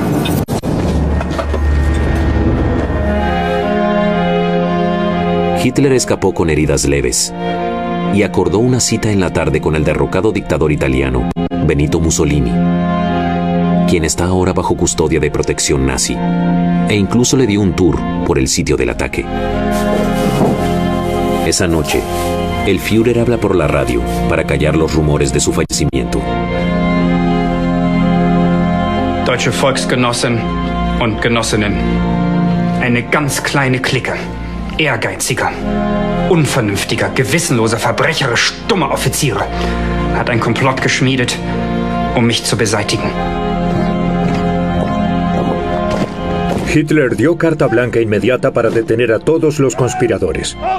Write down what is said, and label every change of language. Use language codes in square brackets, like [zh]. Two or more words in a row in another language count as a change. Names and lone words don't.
[es] Hitler escapó con heridas leves y acordó una cita en la tarde con el derrocado dictador italiano, Benito Mussolini, quien está ahora bajo custodia de protección nazi, e incluso le dio un tour por el sitio del ataque. Esa noche, el Führer habla por la radio para callar los rumores de su fallecimiento. [de] Deutsche Volksgenossen und Genossinnen. Eine ganz kleine Clique ehrgeiziger, unvernünftiger, gewissenloser, verbrecherisch dummer Offiziere hat ein Komplott geschmiedet, um mich zu beseitigen. [es] Hitler dio carta blanca inmediata para detener a todos los conspiradores.